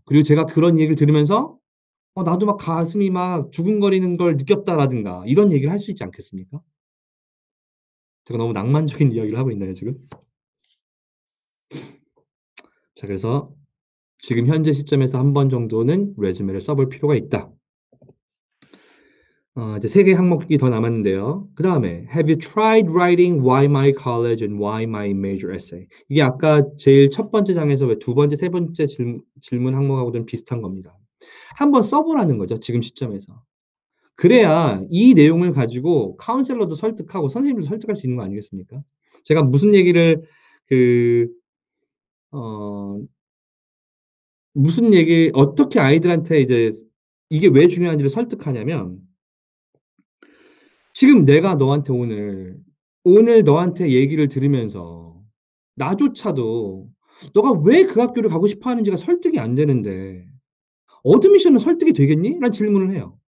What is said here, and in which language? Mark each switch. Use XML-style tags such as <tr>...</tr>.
<ko>그리고 제가 그런 얘기를 들으면서 '나도 막 가슴이 막 두근거리는 걸 느꼈다.'라든가 이런 얘기를 할 수 있지 않겠습니까? 제가 너무 낭만적인 이야기를 하고 있나요 지금? 자, 그래서 지금 현재 시점에서 한 번 정도는 레주메를 써볼 필요가 있다. 이제 3개 항목이 더 남았는데요. 그다음에</ko> <en>"Have you tried writing why my college and why my major essay?"</en> <ko>이게 아까 제일 첫 번째 장에서 왜 두 번째, 세 번째 질문 항목하고는 비슷한 겁니다. 한번 써 보라는 거죠, 지금 시점에서. 그래야 이 내용을 가지고 카운셀러도 설득하고 선생님도 설득할 수 있는 거 아니겠습니까? 제가 무슨 얘기를 그 어 무슨 얘기 어떻게 아이들한테 이제 이게 왜 중요한지를 설득하냐면 지금 내가 너한테 오늘 너한테 얘기를 들으면서 나조차도 "너가 왜 그 학교를 가고 싶어 하는지가 설득이 안 되는데 어드미션은 설득이 되겠니?" 라는 질문을 해요.</ko>